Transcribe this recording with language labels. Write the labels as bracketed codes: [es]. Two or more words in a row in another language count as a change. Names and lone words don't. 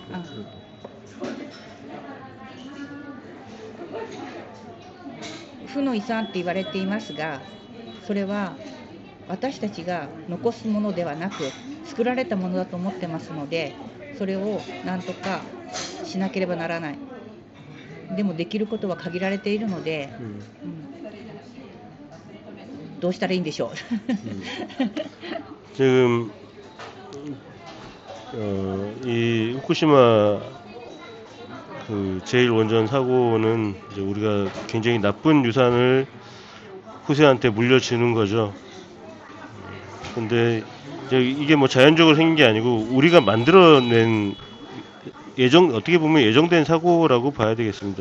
[ja] 負の遺産って言われていますが、それは私たちが残すものではなく作られたものだと思ってますので、それを何とかしなければならない。でもできることは限られているので、どうしたらいいんでしょう。 [ko] 지금 이 후쿠시마 그 제1원전 사고는 이제 우리가 굉장히 나쁜 유산을 후세한테 물려주는 거죠. 근데 이게 뭐 자연적으로 생긴 게 아니고 우리가 만들어낸 어떻게 보면 예정된 사고라고 봐야 되겠습니다.